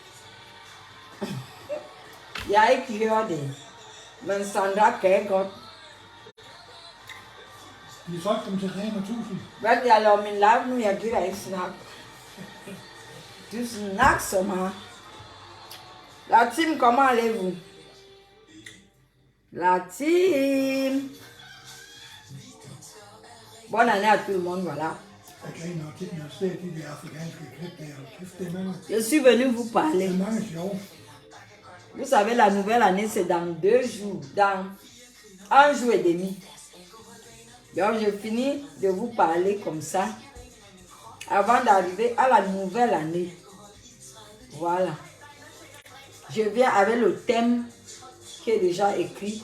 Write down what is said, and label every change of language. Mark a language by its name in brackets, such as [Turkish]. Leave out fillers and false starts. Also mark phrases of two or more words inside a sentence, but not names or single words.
[Danish] Jeg har ikke hørt det. Men Sandra kan godt. De solgte dem til 300.000. Hvad, jeg laver min live nu, jeg gider ikke snakke. Du snakker så meget. [French] Latim, comment allez-vous? Latim. Bonne année à tout le monde, voilà. [Danish] Jeg griner og tit, når jeg ser de der afrikanske klip der. Kæft, det er mange. [French] Je suis venu vous parler. [Danish] Det er mange sjove. [French] Vous savez, la nouvelle année, c'est dans 2 jours, dans 1 jour et demi. Donc, je finis de vous parler comme ça, avant d'arriver à la nouvelle année. Voilà. Je viens avec le thème qui est déjà écrit.